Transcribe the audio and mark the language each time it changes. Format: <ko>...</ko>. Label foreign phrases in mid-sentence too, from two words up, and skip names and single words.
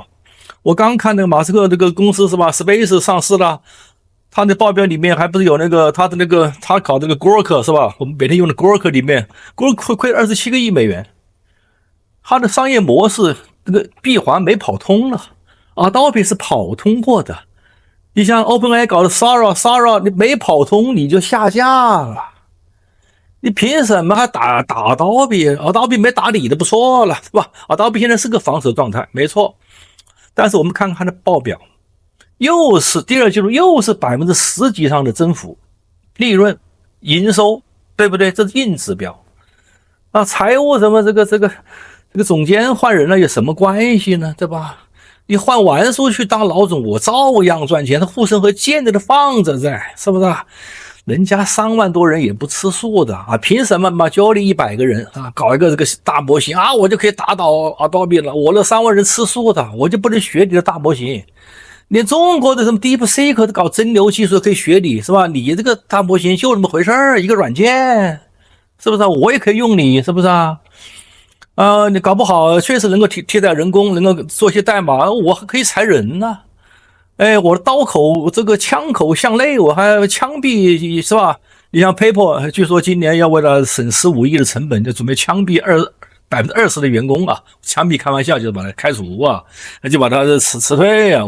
<zh>我剛看那個馬斯克這個公司是吧 ，Space 上市了，他的報表裡面還不是有那個他搞這個 Grok 是吧？我們每天用的 Grok 裡面 ，Grok 虧27個億美元，他的商業模式這個閉環沒跑通了。Adobe 是跑通過的，你像 OpenAI 搞的 Sora 你沒跑通你就下架了，你憑什麼還打 Adobe 沒打你的不錯了，是吧 ？Adobe 現在是個防守狀態，沒錯，但是我們看看它的報表，又是第二季度又是10% 幾上的增幅，利潤、營收，對不對？這是硬指標啊，財務什麼這個總監換人了有什麼關係呢？對吧？你換完叔去當老總，我照樣賺錢。他護城河建着的放着在，是不是啊？人家3萬多人也不吃素的啊！憑什麼嘛？Jolie 100個人啊，搞一個這個大模型啊，我就可以打倒 Adobe 了？我那3萬人吃素的，我就不能學你的大模型？連中國的什麼 DeepSeek 都搞真流技術可以學你，是吧？你這個大模型就那麼回事兒，一個軟件，是不是啊？我也可以用你，是不是啊？你搞不好確實能夠替代人工，能夠做些代碼，我還可以裁人呢。我的刀口這個槍口向內，我還槍斃是吧？你像 PayPal 據說今年要為了省15億的成本，就準備槍斃20%的員工啊，槍斃開玩笑，就是把它開除啊，就把它辭退啊。</zh>